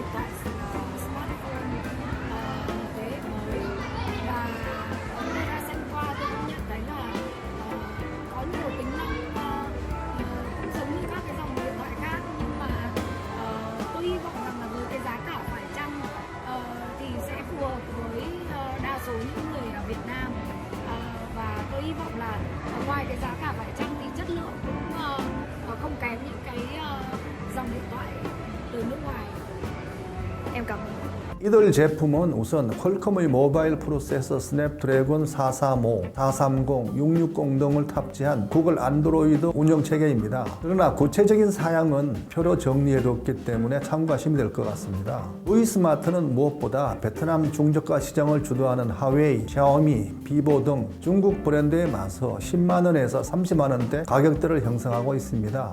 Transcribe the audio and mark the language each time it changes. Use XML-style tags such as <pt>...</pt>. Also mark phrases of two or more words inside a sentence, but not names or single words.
<vi>thoại smartphone thế hệ mới, và tôi đã xem qua tôi cũng nhận thấy là có nhiều tính năng cũng giống như các cái dòng điện thoại khác, nhưng mà tôi hy vọng rằng là với cái giá cả phải chăng thì sẽ phù hợp với đa số những người ở Việt Nam, và tôi hy vọng là ngoài cái giá cả phải chăng thì chất lượng cũng không kém những cái dòng điện thoại từ nước ngoài. Em cảm ơn.</vi> <ko>이들 제품은 우선 퀄컴의 모바일 프로세서 스냅드래곤 435, 430, 660 등을 탑재한 구글 안드로이드 운영체계입니다. 그러나 구체적인 사양은 표로 정리해뒀기 때문에 참고하시면 될 것 같습니다. V스마트는 무엇보다 베트남 중저가 시장을 주도하는 하웨이, 샤오미, 비보 등 중국 브랜드에 맞서 10만원에서 30만원대 가격대를 형성하고 있습니다.</ko>